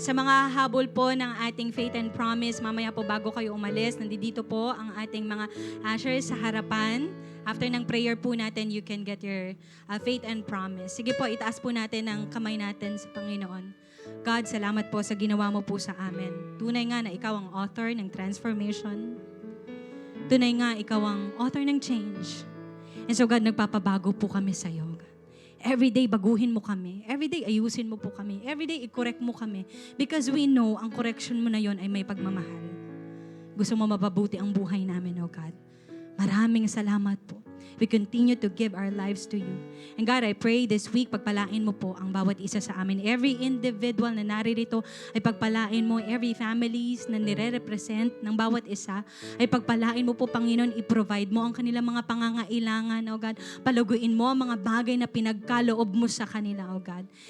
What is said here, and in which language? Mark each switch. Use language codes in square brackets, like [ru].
[tl] Sa mga habol po ng ating faith and promise, mamaya po bago kayo umalis, nandito po ang ating mga ushers sa harapan. [en] After ng prayer po natin, you can get your faith and promise. [tl] Sige po, itaas po natin ang kamay natin sa Panginoon. God, salamat po sa ginawa mo po sa amin. Tunay nga na ikaw ang author ng transformation. Tunay nga ikaw ang author ng change. And so God, nagpapabago po kami sa iyo. Everyday baguhin mo kami. Everyday ayusin mo po kami. Everyday i-correct mo kami. [en] Because we know [tl] ang correction mo na yon ay may pagmamahal. Gusto mo mapabuti ang buhay namin, oh God. Maraming salamat po. [en] We continue to give our lives to you. And God, I pray this week, [tl] pagpalain mo po ang bawat isa sa amin. Every individual na naririto ay pagpalain mo. Every families na nire-represent ng bawat isa ay pagpalain mo po, Panginoon. I-provide mo ang kanilang mga pangangailangan, oh God. Palaguin mo ang mga bagay na pinagkaloob mo sa kanila, oh God.